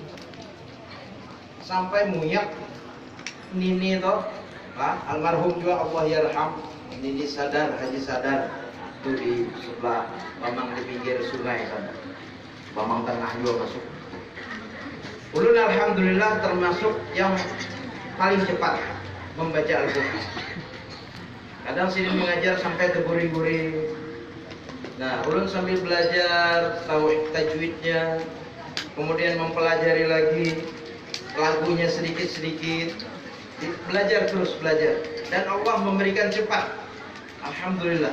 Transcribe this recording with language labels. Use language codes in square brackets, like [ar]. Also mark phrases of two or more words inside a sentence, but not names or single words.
[bjn] Sampai muyak Nini toh, almarhum juga [ar] Allah yarham, [bjn] Nini Sadar, Haji Sadar, itu di sebelah Bamang, di pinggir sungai sana. Bamang Tengah juga masuk. Ulun alhamdulillah termasuk yang paling cepat membaca Al-Quran. Kadang sini mengajar sampai terguri-guri. Nah, ulun sambil belajar tahu tajwidnya, kemudian mempelajari lagi lagunya sedikit-sedikit, belajar terus belajar, dan Allah memberikan cepat, alhamdulillah.